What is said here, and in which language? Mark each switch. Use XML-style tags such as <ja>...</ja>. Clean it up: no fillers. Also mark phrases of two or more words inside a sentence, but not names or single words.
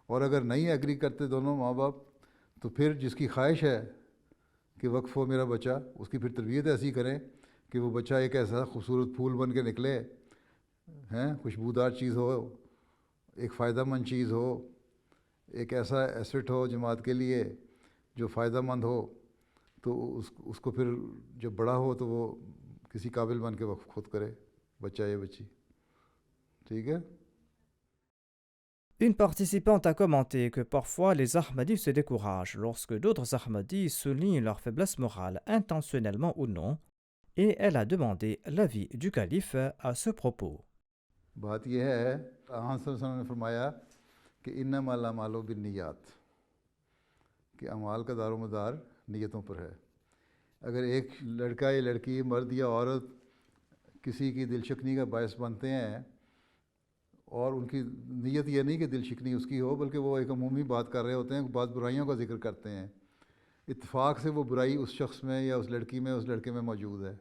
<ur>اور اگر نہیں ایگری کرتے دونوں ماں باپ تو پھر جس کی خواہش ہے کہ وقف ہو میرا بچہ، اس کی پھر تربیت ایسی کریں کہ وہ بچہ ایک ایسا خوبصورت پھول بن کے نکلے، خوشبودار چیز ہو، ایک فائدہ مند چیز ہو، ایک ایسا ایسٹ ہو جماعت کے لیے جو فائدہ مند ہو، تو اس کو پھر جب بڑا ہو تو وہ کسی قابل بن کے وقف خود کرے، بچہ یا بچی. ٹھیک ہے.</ur> <fr>Une participante a commenté que parfois les Ahmadis se découragent lorsque d'autres Ahmadis soulignent leur faiblesse morale, intentionnellement ou non, et elle a demandé l'avis du calife à ce propos.</fr> <ur>بات یہ ہے، حضرت صلی اللہ علیہ وسلم نے فرمایا کہ</ur> <ar>انما الاعمال بالنیات،</ar> <ur>کہ اعمال کا دار و مدار نیتوں پر ہے. اگر ایک لڑکا یا لڑکی، مرد یا عورت کسی کی دل شکنی کا باعث بنتے ہیں، اور ان کی نیت یہ نہیں کہ دل شکنی اس کی ہو، بلکہ وہ ایک عمومی بات کر رہے ہوتے ہیں، بعض برائیوں کا ذکر کرتے ہیں، اتفاق سے وہ برائی اس شخص میں یا اس لڑکی میں، اس لڑکے میں موجود ہے.</ur>